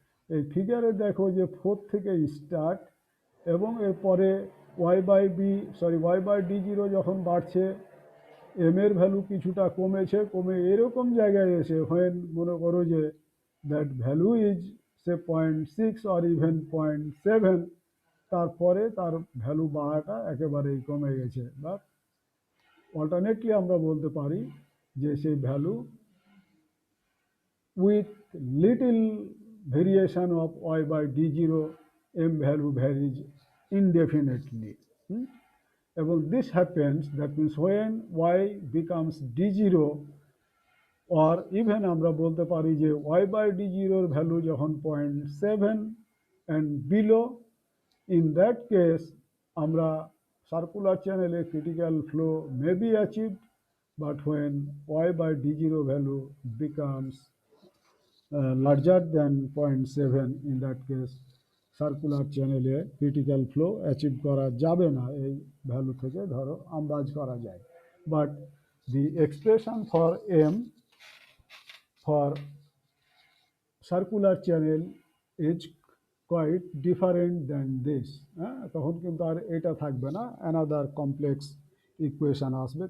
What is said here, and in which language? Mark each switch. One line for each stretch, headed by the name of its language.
Bangla: এই ফিগারে দেখো যে 4 থেকে স্টার্ট, এবং এরপরে ওয়াই বাই D0 যখন বাড়ছে এম এর ভ্যালু কিছুটা কমেছে, কমে এরকম জায়গায় এসে হোয়েন মনে করো যে
English: that value is say 0.6 or even 0.7,
Bangla: তারপরে তার ভ্যালু বাড়াটা একেবারেই কমে গেছে।
English: বা অল্টারনেটলি
Bangla: আমরা বলতে পারি যে সেই
English: Value with little variation of y by D0 M value varies indefinitely. এবং this happens, that means when y becomes D0, or even
Bangla: আমরা বলতে পারি যে
English: y by D0 এর value যখন 0.7 and below, in that case আমরা সার্কুলার চ্যানেলে critical flow may be achieved, but when y by D0 value becomes larger than 0.7, in that case circular চ্যানেলে critical flow achieve
Bangla: করা যাবে না। এই value থেকে ধরো আন্দাজ করা যায়।
English: But the expression for M for circular channel is quite different than this.
Bangla: হ্যাঁ, তখন কিন্তু আর এটা থাকবে না, অ্যানাদার কমপ্লেক্স ইকুয়েশান আসবে।